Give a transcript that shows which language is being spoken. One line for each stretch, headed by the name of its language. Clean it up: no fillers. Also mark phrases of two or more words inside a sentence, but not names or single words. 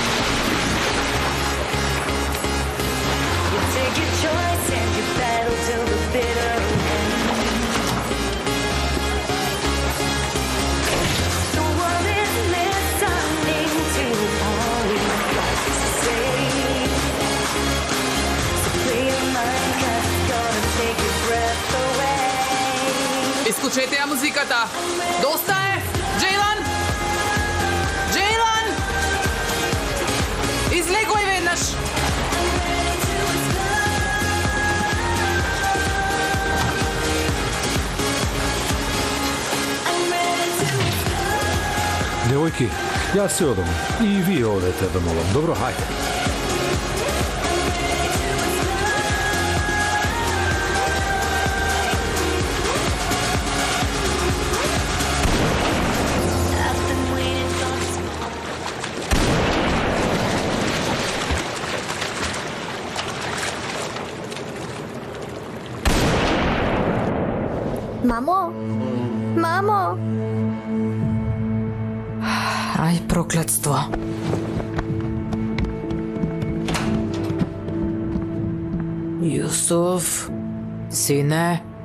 English: You take your choice and you battle till the bitter end. The world is listening to all you got to say. So free your mind 'cause it's gonna take your breath away.
Macedonian: Исклучете ја музиката. Доста е. Джейлан! Джейлан! Излегој веднаш. Девојки, јас се одам. И вие одете да молам. Добро, хајде.
English: I've been waiting for this moment.
Macedonian: Мамо? Мамо? Ај, проклетство. Јусуф, сине.